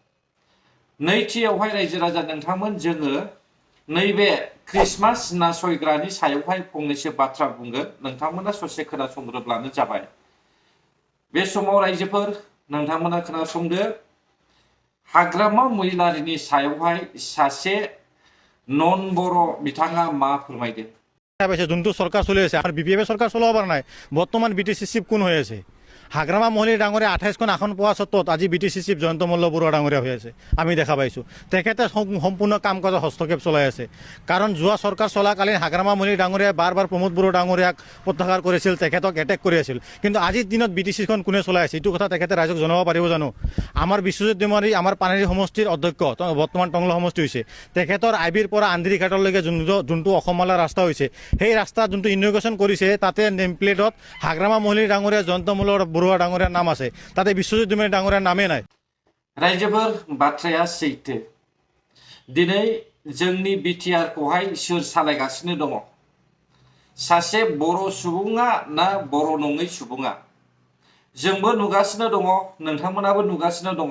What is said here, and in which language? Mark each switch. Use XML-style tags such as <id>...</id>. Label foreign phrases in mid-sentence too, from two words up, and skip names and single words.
<brx>नैथियावहाय रायजो राजा नोंथांमोन जोङो नैबे ख्रिस्टमास नासयग्रानि सायावहाय फंनैसो बाथ्रा बुंगोन। नोंथांमोना ससे खोनासंग्रोब्लानो जाबाय। बे समाव रायजोफोर नोंथांमोना खोनासंदो। हाग्रामा महिलारिनि सायावहाय सासे नन बर' बिथाङा मा फोरमायदों।</brx> <as>পাইছে যোনটো চৰকাৰ চলি আছে আমাৰ BPF চৰকাৰ চলাব পৰা নাই। বৰ্তমান BTC চিফ কোন হৈ আছে? হাগ্ৰামা মহিলা ডাঙৰীয়া ২৮খন আসন পোৱা স্বত্বত আজি BTC চিফ জয়ন্ত মল্ল বৰুৱা ডাঙৰীয়া হৈ আছে। আমি দেখা পাইছোঁ তেখেতে সম্পূৰ্ণ কাম কাজৰ হস্তক্ষেপ চলাই আছে। কাৰণ যোৱা চৰকাৰ চলাকালীন হাগ্ৰামা মহিলা ডাঙৰীয়াই বাৰ বাৰ প্ৰমোদ বড়ো ডাঙৰীয়াক প্ৰত্যাহাৰ কৰিছিল, তেখেতক এটেক কৰি আছিল। কিন্তু আজিৰ দিনত BTCখন কোনে চলাই আছে এইটো কথা তেখেতে ৰাইজক জনাব পাৰিব জানো? আমাৰ বিশ্বজিৎ দৈমাৰী আমাৰ পানেৰী সমষ্টিৰ অধ্যক্ষ, বৰ্তমান টংলা সমষ্টি হৈছে। তেখেতৰ আইবিৰ পৰা আন্দিৰী ঘাটলৈকে যোনটো অসমমালা ৰাস্তা হৈছে সেই ৰাস্তা যোনটো ইনগ্ৰেশ্যন কৰিছে তাতে নেম প্লেটত হাগ্ৰামা মহিলা ডাঙৰীয়া জয়ন্ত মল্ল বৰুৱা ডাঙৰীয়াৰ নাম আছে, তাতে বিশ্বজিৎ দৈমাৰী ডাঙৰীয়াৰ নামে নাই।</as> <brx>रायजोफोर बाथ्राया सैथो। दिनै जोंनि बिटिआरखौहाय सोर सालायगासिनो दङ? सासे बर' सुबुङा ना बर' नङै सुबुङा? जोंबो नुगासिनो दङ, नोंथांमोनाबो नुगासिनो दङ।</brx>